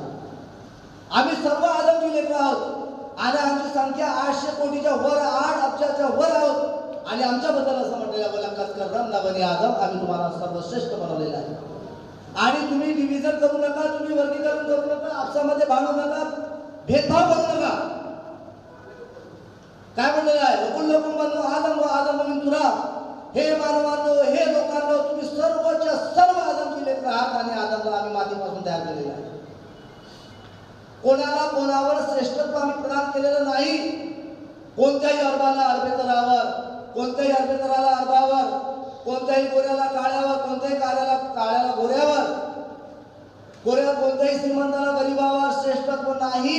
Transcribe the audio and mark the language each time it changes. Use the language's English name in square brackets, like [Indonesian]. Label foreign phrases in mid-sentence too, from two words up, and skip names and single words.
[Marathi] आम्ही सर्व आदमची लेकरं आहोत आणि आमची संख्या 800 कोटीच्या वर, 8 अब्जाच्या वर आहोत. आणि आमच्याबद्दल असं म्हटलेलं [Arabic] ولقد كرمنا بني آدم, [Marathi] आम्ही तुम्हाला सर्वश्रेष्ठ बनवलेलं आहे. आणि तुम्ही डिव्हिजन करू नका, तुम्ही वर्गीकरण करू नका, आपसामध्ये भांडू नका, भेदभाव करू नका. काय म्हणलेलं आहे? [Arabic] كلكم بنو آدم و آدم من تراب. [Marathi] हे मानवांनो, हे लोकांनो, तुम्ही सर्वच्या सर्व आदमची लेकरं आहात आणि आदमला आम्ही मातीपासून तयार केलेलं आहे. कोणाला कोणावर श्रेष्ठत्व आम्ही प्रदान केलेलं नाही. कोणत्याही अरबाला अरबेतरावर, कोणत्याही अरबेतराला अरबावर, कोणत्याही गोऱ्याला काळ्यावर, कोणत्याही काळ्याला गोऱ्यावर, कोणत्याही श्रीमंताला गरीबावर श्रेष्ठत्व नाही.